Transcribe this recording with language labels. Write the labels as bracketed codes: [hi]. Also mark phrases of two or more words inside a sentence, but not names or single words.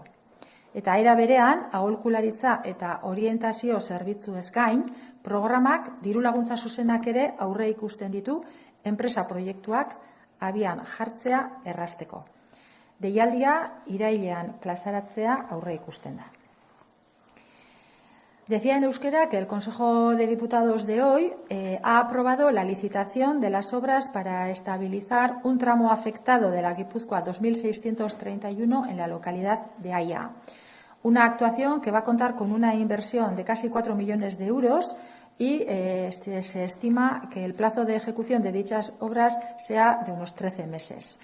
[eu] Eta era berean, aholkularitza eta orientazio zerbitzuez gain, programak diru laguntza zuzenak ere aurre ikusten ditu enpresa proiektuak abian jartzea errazteko. Deialdia irailean plazaratzea aurre ikusten da. [es] Decía en euskera que el Consejo de Diputados de hoy ha aprobado la licitación de las obras para estabilizar un tramo afectado de la Guipúzcoa 2631 en la localidad de Aia. Una actuación que va a contar con una inversión de casi 4 millones de euros y se estima que el plazo de ejecución de dichas obras sea de unos 13 meses.